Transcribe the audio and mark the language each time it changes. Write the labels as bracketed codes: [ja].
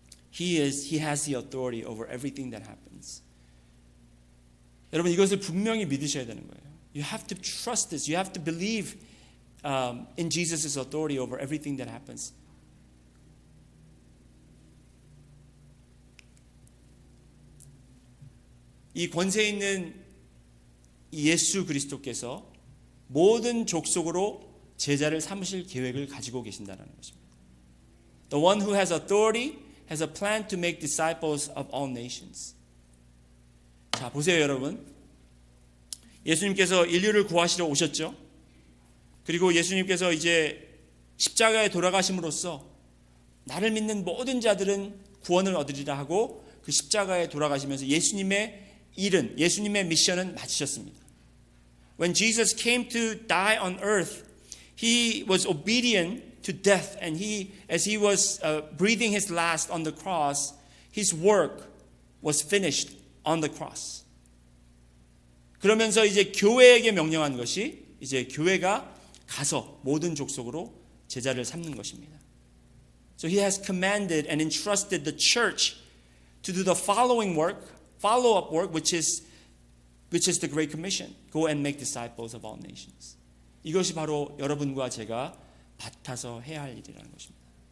[en] He has the authority over everything that happens. [ko] 여러분 이것을 분명히 믿으셔야 되는 거예요. [en] You have to trust this. You have to believe in Jesus' authority over everything that happens. [ko] 이 권세 있는 예수 그리스도께서 모든 족속으로 제자를 삼으실 계획을 가지고 계신다는 것입니다. [en] The one who has authority has a plan to make disciples of all nations. [ko] 자, 보세요, 여러분. 예수님께서 인류를 구하시러 오셨죠. 그리고 예수님께서 이제 십자가에 돌아가심으로써 나를 믿는 모든 자들은 구원을 얻으리라 하고 그 십자가에 돌아가시면서 예수님의 일은, 예수님의 미션은 마치셨습니다. [en] When Jesus came to die on earth, he was obedient to death, and as he was breathing his last on the cross, his work was finished on the cross. [ko] 그러면서 이제 교회에게 명령한 것이 이제 교회가 가서 모든 족속으로 제자를 삼는 것입니다. [en] So he has commanded and entrusted the church to do the follow-up work, which is the Great Commission. Go and make disciples of all nations. [ko] 이것이 바로 여러분과 제가 맡아서 해야 할 일이라는 것입니다.